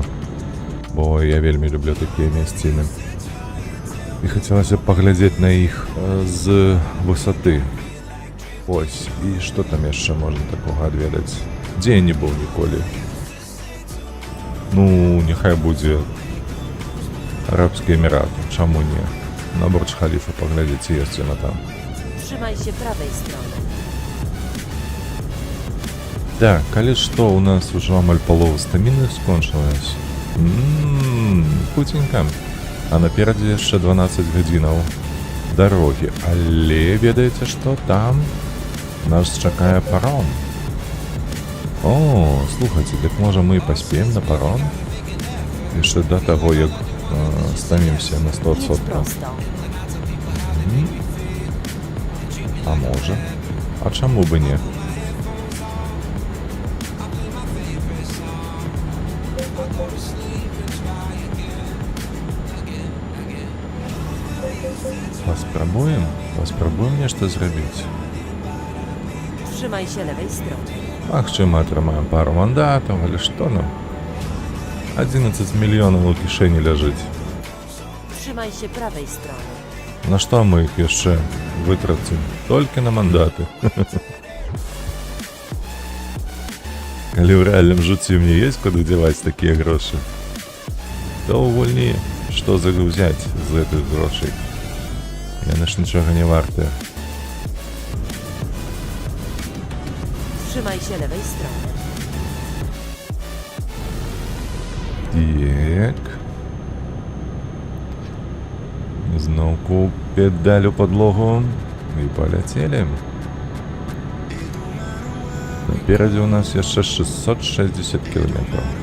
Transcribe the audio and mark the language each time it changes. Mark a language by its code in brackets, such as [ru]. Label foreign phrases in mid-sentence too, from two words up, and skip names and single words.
[be] Бо я вельмі люблю такія месціны. І хацелася б паглядзець на іх з высоты. Ось, і што там яшчэ можна такога адведаць? Дзе я не быў ніколі? Ну, няхай будзе Арабскія Эміраты, чаму не? На Бурдж-Халіфа паглядзець, ёсць яна там. [pl] Trzymaj się prawej strony. [be] Так, калі што, у нас ужо амаль палова стаміны скончылась. Хутенька. А наперадзе яшчэ 12 гадзінаў дарогі. Але ведаеце, што там нас чакае паром. О, слухайце, так можа мы паспеем на паром? Яшчэ да таго, як стамімся на 100%. [pl] Jedź prosto. [be] А можа? А чаму бы не? Паспрабуем нешта зрабіць. [pl] Trzymaj się lewej strony. [be] Магчыма, атрымаем пару мандатаў, але што нам? 11 мільёнаў у кішэні ляжыць. [pl] Trzymaj się prawej strony. [be] На што мы іх яшчэ вытрацім? Толькі на мандаты. Калі ў рэальным жыцці мне ёсць куды дзяваць такія грошы, то ў гульні што загрузяць з гэтых грошай? Яны ж нічога не вартыя. [pl] Trzymaj się lewej strony. [be] Так. Зноўку педаль у падлогу і паляцелі. Наперадзе у нас яшчэ 660 кілометраў.